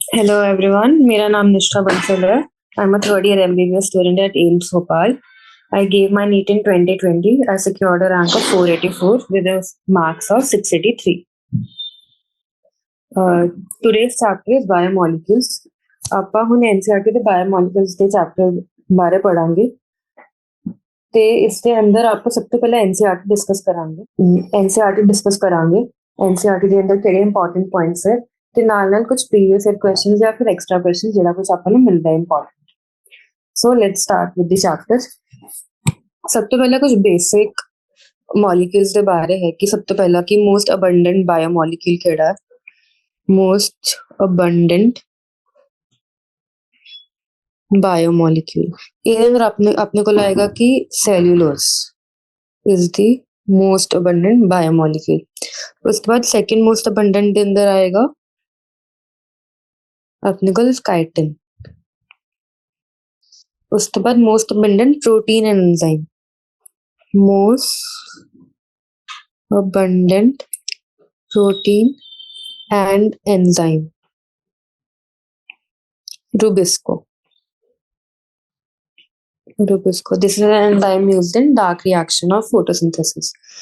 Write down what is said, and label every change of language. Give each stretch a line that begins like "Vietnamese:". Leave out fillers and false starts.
English: hello everyone,
Hindi: मेरा नाम निष्ठा बंसल है।
English: I am a third year MBBS student at AIIMS Bhopal. I gave my NEET in 2020. I secured a rank of 484 with a marks of 683. Today's chapter is Biomolecules.
Punjabi: ਆਪਾਂ ਹੁਣ NCERT ਦੇ Biomolecules ਦੇ chapter ਬਾਰੇ ਪੜਾਂਗੇ ਤੇ ਇਸ ਦੇ ਅੰਦਰ ਆਪਾਂ ਸਭ ਤੋਂ ਪਹਿਲਾਂ NCERT ਡਿਸਕਸ ਕਰਾਂਗੇ. NCERT ਡਿਸਕਸ ਕਰਾਂਗੇ. NCERT ਦੇ ਅੰਦਰ ਕਿਹੜੇ ਇੰਪੋਰਟੈਂਟ ਪੁਆਇੰਟਸ ਹੈ ਤੇ ਨਾਲ ਕੁਝ ਪ੍ਰੀਵੀਅਸ ਈਅਰ ਕੁਐਸਚਨਸ ਜਾਂ ਫਿਰ ਐਕਸਟਰਾ ਕੁਐਸਚਨ ਜਿਹੜਾ ਕੁਝ ਆਪਾਂ ਨੂੰ ਮਿਲਦਾ ਹੈ important.
English: So let's start with the chapter.
Punjabi: ਸਭ ਤੋਂ ਪਹਿਲਾਂ ਕੁਝ ਬੇਸਿਕ ਮੋਲੀਕਿਊਲਸ ਦੇ ਬਾਰੇ ਹੈ ਕਿ ਸਭ ਤੋਂ ਪਹਿਲਾਂ ਕਿ ਮੋਸਟ ਅਬੰਡੈਂਟ ਬਾਇਓਮੋਲੀਕਿਊਲ ਕਿਹੜਾ ਹੈ. ਮੋਸਟ ਅਬੰਡੈਂਟ ਬਾਇਓਮੋਲੀਕਿਊਲ ਇਹਦੇ ਅੰਦਰ ਆਪਣੇ ਕੋਲ ਆਏਗਾ ਕਿ
English: Cellulose is the most abundant biomolecule.
Punjabi: ਉਸ ਤੋਂ ਬਾਅਦ ਸੈਕਿੰਡ ਮੋਸਟ ਅਬੰਡੈਂਟ ਦੇ ਅੰਦਰ ਆਏਗਾ ਆਪਣੇ ਕੋਲ ਕਾਈਟਿਨ. ਉਸ ਤੋਂ ਬਾਅਦ
English: Most abundant protein and enzyme. most abundant protein and enzyme. Rubisco. This is an enzyme used in dark reaction of photosynthesis.